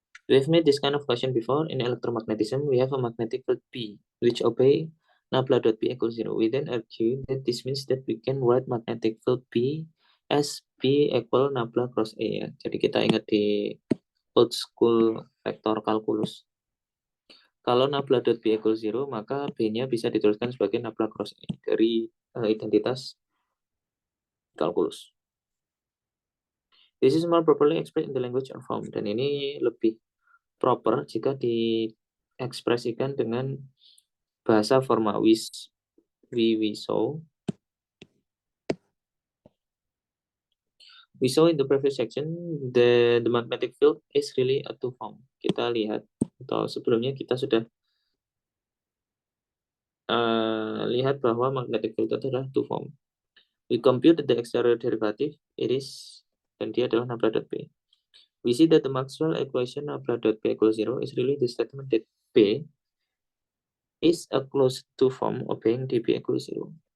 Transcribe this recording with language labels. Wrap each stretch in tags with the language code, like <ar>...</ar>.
<en>We've made this kind of question before. In electromagnetism, we have a magnetic field P, which obey nabla.P equals 0. We then argue that this means that we can write magnetic field P as P equal nabla cross A.</en> <id>Ya. Jadi kita ingat di old school vektor kalkulus. Kalau nabla.P equals 0, maka B-nya bisa dituliskan sebagai nabla cross A dari identitas kalkulus.</id> <en>This is more properly expressed in the language or form.</en> <id>Dan ini lebih proper jika diekspresikan dengan bahasa forma</id> <en>we saw in the previous section the magnetic field is really a two form.</en> <id>Kita lihat atau sebelumnya kita sudah lihat bahwa magnetic field itu adalah two form.</id> <en>We compute the exterior derivative,</en> <id>dan dia adalah</id> <en>nabla.P. We see that the Maxwell equation nabla.P equals 0 is really the statement that P is a closed two form obeying dP equals 0.</en>